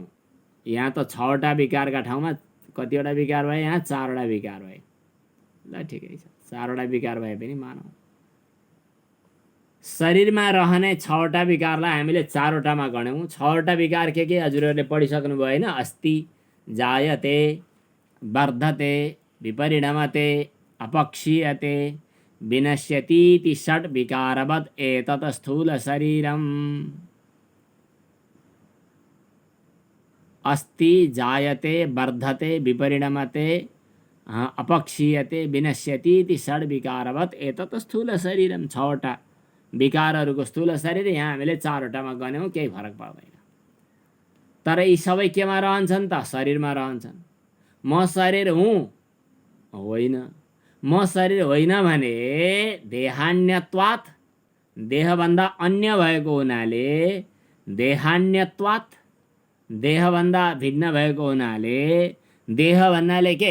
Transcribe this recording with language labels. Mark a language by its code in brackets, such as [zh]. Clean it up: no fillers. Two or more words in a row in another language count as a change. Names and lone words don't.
[ne] यहाँ त 6वटा विकारका ठाउँमा कतिवटा विकार भए? यहाँ 4वटा विकार भए। ल ठिकै छ, 4वटा विकार भए पनि मानौ। शरीरमा रहने 6वटा विकारलाई हामीले 4वटामा गण्यौँ। 6वटा विकार के हजुरहरूले पढिसक्नु भयो होइन? [sa] अस्ति, जायते, वर्धते, विपरिणमते, अपक्षीयते, विनश्यतीति षट् विकारवत् एतत् स्थूल शरीरम्। अस्ति, जायते, वर्धते, विपरिणमते, अपक्षीयते, विनश्यतीति षट् विकारवत् एतत् स्थूल शरीरम्। [ne] 6वटा विकारहरूको स्थूल शरीर यहाँ हामीले 4वटामा गण्यौँ, केही फरक पर्दैन। तर यी सबै केमा रहन्छन् त? शरीरमा रहन्छन्। म शरीर हुँ? होइन। म शरीर होइन भने देहान्यत्वात्, देहभन्दा अन्य भएको हुनाले, देहान्यत्वात्, देहभन्दा भिन्न भएको हुनाले, देह भन्नाले के?